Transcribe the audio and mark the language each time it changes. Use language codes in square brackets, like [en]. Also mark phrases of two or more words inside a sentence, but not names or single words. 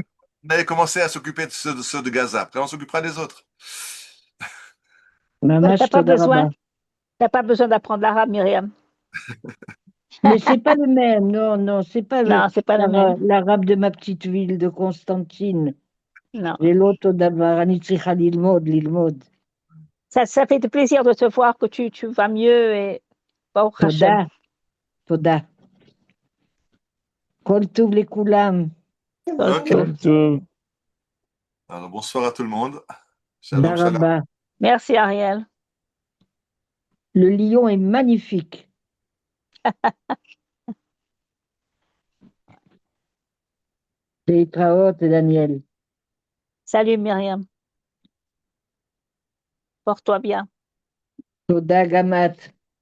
[fr] allait commencer à s'occuper de ceux de Gaza. Après, on s'occupera des autres. Mamash T'as pas Toda besoin, Rabba. t'as pas besoin d'apprendre l'arabe, Myriam. Mais c'est pas le même, non, non, c'est pas Non, c'est pas le même. l'arabe de ma petite ville de Constantine. Non. Et l'autre d'Avar, [he] אני צריכה ללמוד. [fr] Ça fait plaisir de te voir que tu vas mieux et [he] ברוך השם. תודה. כל טוב לכולם. [fr] Ok. Tout. Alors, bonsoir à tout le monde. Shalom, [he] תודה shalom. רבה. [fr] Merci Ariel. Le lion est magnifique. [he] להתראות, דניאל. [fr] Salut Myriam. Porte-toi bien. [he] תודה גם את.